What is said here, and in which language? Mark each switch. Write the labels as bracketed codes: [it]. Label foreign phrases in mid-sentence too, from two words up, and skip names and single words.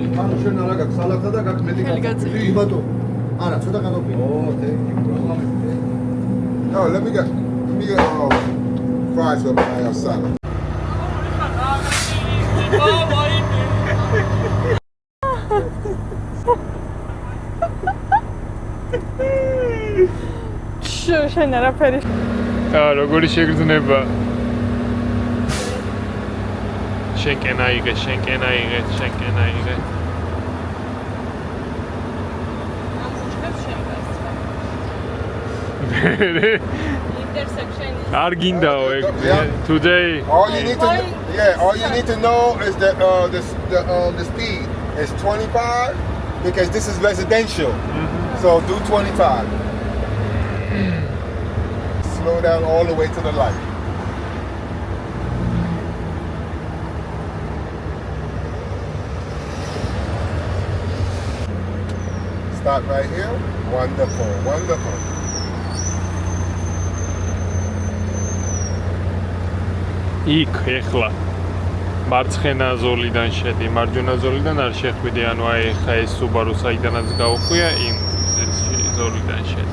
[ka] ანუ შენ არა გაქვს სალათა და გაქვს მეტი Delegacja. კი ბატონო. არა, ცოტა გადავყიდე. [en] No, let me get fries with my salad. [ka] შენ არაფერი. როგორი შეგრძნება? შენკენ აიღე. არ გინდაო ეგ. [en] Today All you need to know is that the speed is 25 because this is residential. So do 25. Slow down all the way to the light. Stop right here. Wonderful. [ka] იქ ეხლა მარცხენა ზოლიდან შედი, მარჯვენა ზოლიდან არ შეხვიდი, ანუ აი ეხა ეს Subaru საიდანაც გაუხვია, იმ ზოლიდან შედი.